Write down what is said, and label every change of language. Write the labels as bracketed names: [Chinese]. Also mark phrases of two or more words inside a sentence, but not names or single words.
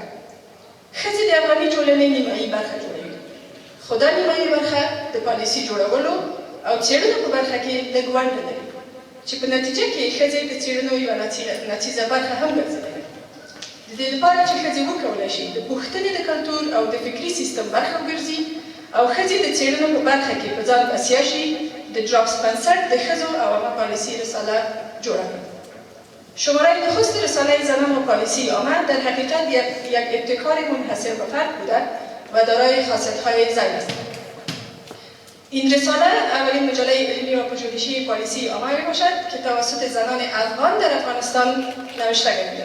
[Pashto] ښځې د افغاني ټولنې نیمایي برخه جوړوي، خو دا نیمایي برخه د پالیسي جوړولو او څېړنو په برخه کې لږ ونډه لري، چې په نتیجه کې ښځې د څېړنو یوه ناڅیزه برخه هم ګرځېدلې. د دې لپاره چې ښځې وکولی شي د پوښتنې د کلتور او د فکري سیستم برخه وګرځي او ښځې د څېړنو په برخه کې په ځان بسیا شي، د ډراپس بنسټ د ښځو او عامه پالیسي رساله جوړه کړه. [Persian] شماره نخست رساله زنان و پالیسی عامه در حقیقت یک ابتکار منحصر به فرد بوده و دارای خاصیت‌های ضعیف است. این رساله اولین مجله علمی و پژوهشی پالیسی عامه میباشد که توسط زنان افغان در افغانستان نوشته گردیده.